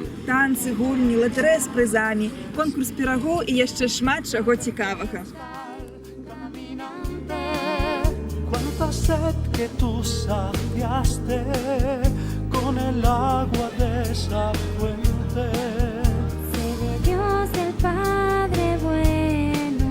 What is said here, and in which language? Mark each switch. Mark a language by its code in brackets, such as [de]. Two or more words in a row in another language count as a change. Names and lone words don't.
[be] Танцы, гульні, латэрэ з прызамі, конкурс пірагоў і яшчэ шмат чаго цікавага. [es] Cuánta sed que tú saciaste con el agua de esa fuente. Sé de Dios el Padre bueno,